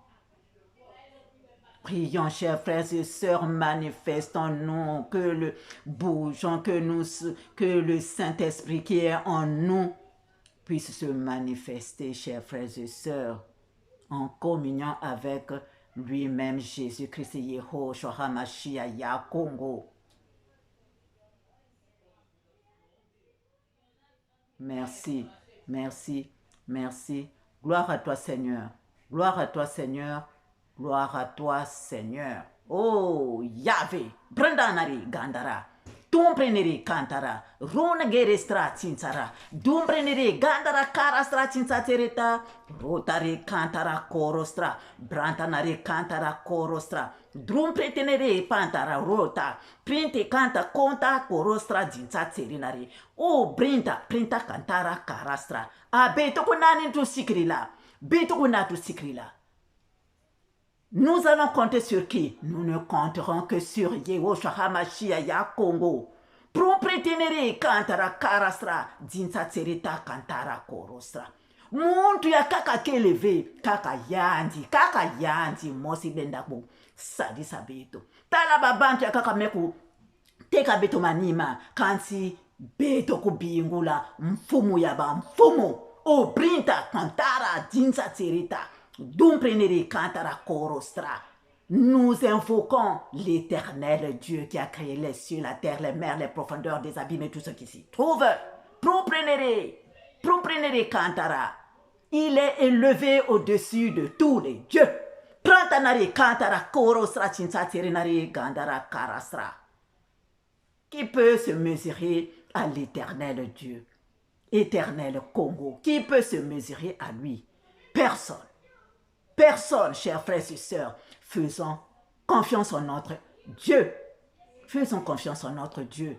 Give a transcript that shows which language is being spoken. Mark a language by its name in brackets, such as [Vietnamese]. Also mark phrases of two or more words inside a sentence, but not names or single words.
[French] Prions, chers frères et sœurs, manifestons-nous, que le Saint-Esprit qui est en nous puisse se manifester, chers frères et sœurs, en communion avec lui-même, Jésus-Christ, Yehoshua HaMashiach, Ya Congo. Merci, merci, merci. Gloire à toi, Seigneur. Gloire à toi, Seigneur. Gloire à toi, Seigneur. Oh, Yahvé, Brandanari Gandara. Tumprenere Kantara. Runagere Stratinsara. Dumprenere Gandara Karastra Tinsatereta. Rotare Kantara Korostra. Brantanare Kantara Korostra. Drumpretenere Pantara Rota. Printe Kanta Konta Korostra Dinsaterinari. Oh, Brinta Kantara Karastra. Abeto Kunani tu Sikrila. Beto Kunatu Sikrila. Nous allons compter sur qui? Nous ne compterons que sur Yehoshua HaMashiach, Ya Congo. Propretenere Kantara Karastra. Dinsatserita Kantara Korostra. [Kongo] Muntu ya kaka keleve, kaka yandi, mosi bendabo, sadi sabeto. Tala babantu ya kaka meku, teka beto manima, kansi beto kubingula, mfumu yaba mfumu, o brinta kantara, dinsa terita, dumprenere kantara korostra. [French] Nous invoquons l'Éternel Dieu qui a créé les cieux, la terre, les mers, les profondeurs des abîmes et tout ce qui s'y trouve. Proprenere kantara. Il est élevé au-dessus de tous les dieux. Prantanari kantara korostra chinsaterinari gandara karastra. Qui peut se mesurer à l'Éternel Dieu? Éternel Congo. Qui peut se mesurer à lui? Personne. Personne, chers frères et sœurs. Faisons confiance en notre Dieu. Faisons confiance en notre Dieu.